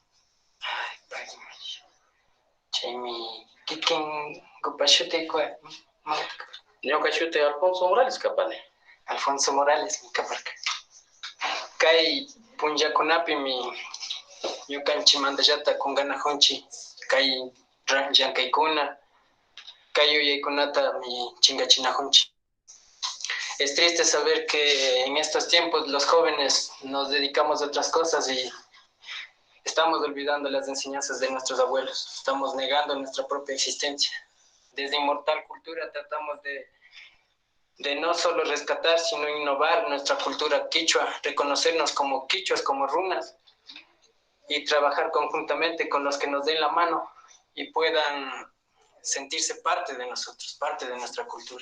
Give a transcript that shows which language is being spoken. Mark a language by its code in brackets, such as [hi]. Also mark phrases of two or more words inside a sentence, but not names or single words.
[qu] chaymi kikinkupa shutiykuwa ñuka shuti Alfonso Morales kapani Alfonso Morales kaparka kay punllakunapimi ñukanchimantallata kunkanajunchik kay llank'aykuna kay yuyaykunatami chinkachinajunchik. [es] Es triste saber que en estos tiempos los jóvenes nos dedicamos a otras cosas y estamos olvidando las enseñanzas de nuestros abuelos, estamos negando nuestra propia existencia. Desde Inmortal Cultura tratamos de no solo rescatar, sino innovar nuestra cultura quichua, reconocernos como quichuas, como runas, y trabajar conjuntamente con los que nos den la mano y puedan sentirse parte de nosotros, parte de nuestra cultura.